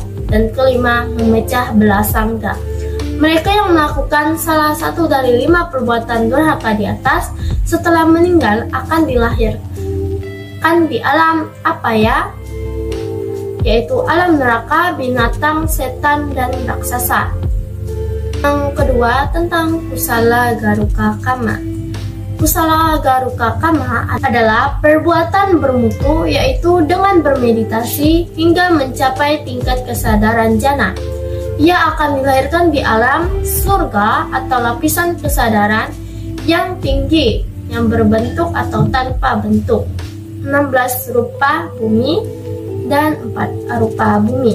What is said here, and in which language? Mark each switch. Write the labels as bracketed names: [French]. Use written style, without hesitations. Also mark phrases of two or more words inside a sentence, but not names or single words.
[Indonesian] Dan kelima, memecah belah sangga. Mereka yang melakukan salah satu dari 5 perbuatan durhaka di atas setelah meninggal akan dilahirkan di alam apaya, yaitu alam neraka, binatang, setan, dan raksasa. Yang kedua, tentang [Pali] kusala garuka kama. Kusala garuka kama [Indonesian] adalah perbuatan bermutu, yaitu dengan bermeditasi hingga mencapai tingkat kesadaran jana. Ia akan dilahirkan di alam surga atau lapisan kesadaran yang tinggi, yang berbentuk atau tanpa bentuk, 16 rupa bumi dan 4 arupa bumi.